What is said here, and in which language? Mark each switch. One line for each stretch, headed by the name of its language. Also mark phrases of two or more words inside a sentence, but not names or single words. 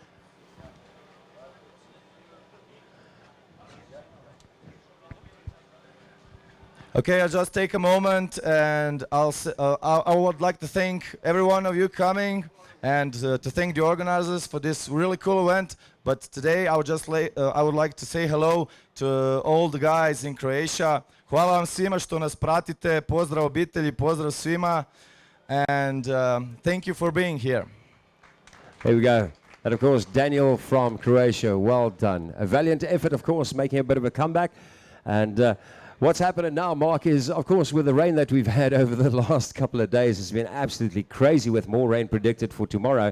English: Okay, I'll just take a moment and I would like to thank every one of you coming and to thank the organizers for this really cool event. But today I would like to say hello to all the guys in Croatia.
Croatian: Hvala vam svima što nas pratite. Pozdrav obitelji, pozdrav svima.
English: And thank you for being here. Here we go. And of course, Daniel from Croatia, well done. A valiant effort, of course, making a bit of a comeback. And what's happening now, Mark, is, of course, with the rain that we've had over the last couple of days, it's been absolutely crazy with more rain predicted for tomorrow.